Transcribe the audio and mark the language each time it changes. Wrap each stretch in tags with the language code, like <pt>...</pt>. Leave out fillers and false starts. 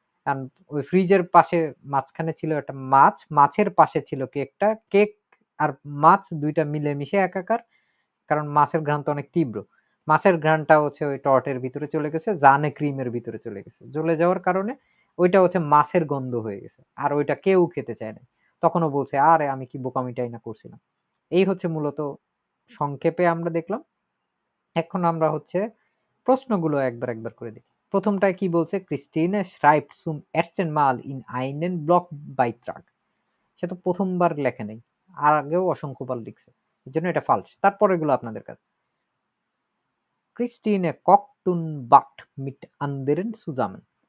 <bn>And ওই ফ্রিজের পাশে মাঝখানে ছিল একটা মাছ, মাছের পাশে ছিল কেকটা, কেক আর মাছ দুইটা মিলে মিশে একাকার, কারণ মাছের ঘ্রাণ তো অনেক তীব্র, মাছের ঘ্রাণটা হচ্ছে ওই টর্টের ভিতরে চলে গেছে, জানে ক্রিমের ভিতরে চলে গেছে, জ্বলে যাওয়ার কারণে ওইটা হচ্ছে মাছের গন্ধ হয়ে গেছে, আর ওইটা কেউ খেতে চায় না। তখনও বলছে আরে আমি কি বোকামিটাই না করছিলাম। এই হচ্ছে মূলত সংক্ষেপে আমরা দেখলাম। এখন আমরা হচ্ছে প্রশ্নগুলো একবার একবার করে দেখি। প্রথমটায় কি বলছে, ক্রিস্টিনে</bn> <de>schreibt zum ersten Mal in einen Blogbeitrag।</de> <bn>সে তো প্রথমবার লেখে নাই, আর আগেও অসংখ্যবার লিখছে, এই জন্য এটা ফালস। তারপরে এগুলো আপনাদের কাছে। ক্রিস্টিনে</bn> <de>kocht und backt mit anderen zusammen।</de>